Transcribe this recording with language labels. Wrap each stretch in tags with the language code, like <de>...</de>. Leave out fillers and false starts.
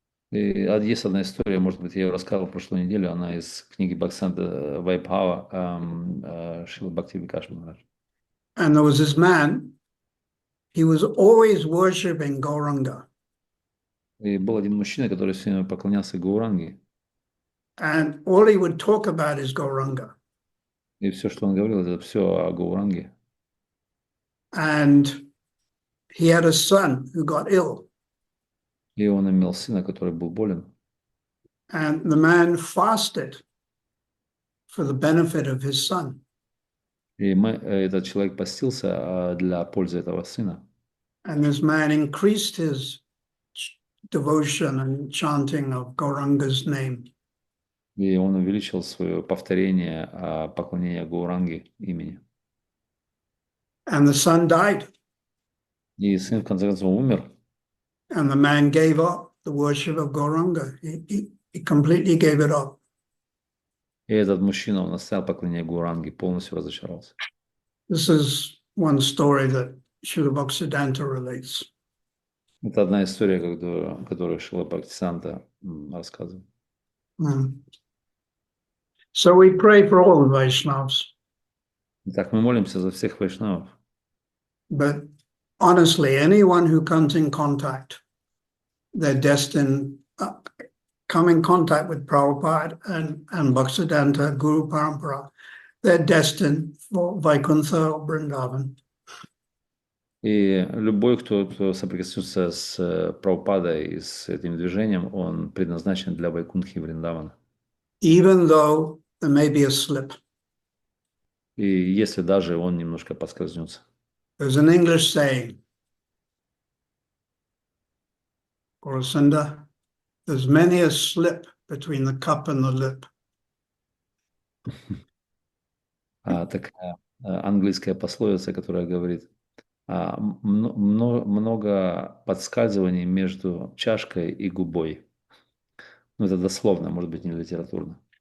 <ru>И есть одна история, может быть, я ее рассказывал в прошлую неделю, она из книги Бхактисиddhanta Vaibhava Шрила Бхакти Викаш Махарадж.</ru> <en>And there was this man, he was always worshipping Gauranga.</en> <ru>И был один мужчина, который все время поклонялся Гауранге.</ru> <en>And all he would talk about is Gauranga.</en> <ru>И все, что он говорил, это все о Гауранге.</ru> <en>And he had a son who got ill.</en> <ru>И он имел сына, который был болен.</ru> <en>And the man fasted for the benefit of his son.</en> <ru>И этот человек постился для пользы этого сына.</ru> <en>And this man increased his devotion and chanting of Gauranga's name.</en> <ru>И он увеличил свое повторение поклонения Гауранге имени.</ru> <en>And the son died.</en> <ru>И сын, в конце концов, умер.</ru> <en>And the man gave up the worship of Gauranga. He completely gave it up.</en> <ru>И этот мужчина, он оставил поклонение Гауранге, полностью разочаровался.</ru> <en>This is one story that Srila Bhaktisiddhanta relates.</en> <ru>Это одна история, которую Шрила Бхактисиданта рассказывает.</ru> <en>So we pray for all the Vaishnavas.</en> <ru>Итак, мы молимся за всех вайшнавов.</ru> <en>But honestly, anyone who comes in contact, they're destined, come in contact with Prabhupada and Bhaktisiddhanta, Guru Parampara, they're destined for Vaikuntha or Vrindavan.</en> <ru>И любой, кто соприкоснется с Прабхупадой и с этим движением, он предназначен для Вайкунтхи и Вриндавана.</ru> <en>Even though there may be a slip.</en> <ru>И если даже он немножко подскользнется.</ru> <en>There's an English saying, Gaurasinda, there's many a slip between the cup and the lip.</en> <ru>Такая английская пословица, которая говорит, много подскальзываний между чашкой и губой. Ну, это дословно, может быть, не литературно.</ru>